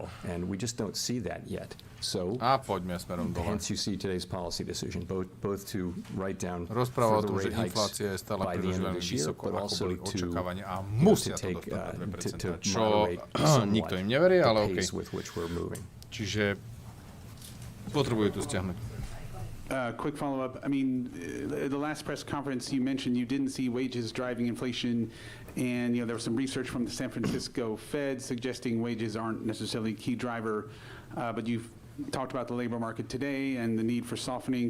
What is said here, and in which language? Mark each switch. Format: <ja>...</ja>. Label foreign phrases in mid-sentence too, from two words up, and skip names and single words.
<en>And we just don't see that yet. So, hence you see today's policy decision, both to write down further rate hikes by the end of this year, but also to moderate somewhat the pace with which we're moving.</en> <sk>Čiže potrebujú to stiahnuť.</sk> <en>Quick follow-up. I mean, the last press conference you mentioned you didn't see wages driving inflation, and there was some research from the San Francisco Fed suggesting wages aren't necessarily a key driver, but you've talked about the labor market today and the need for softening.</en>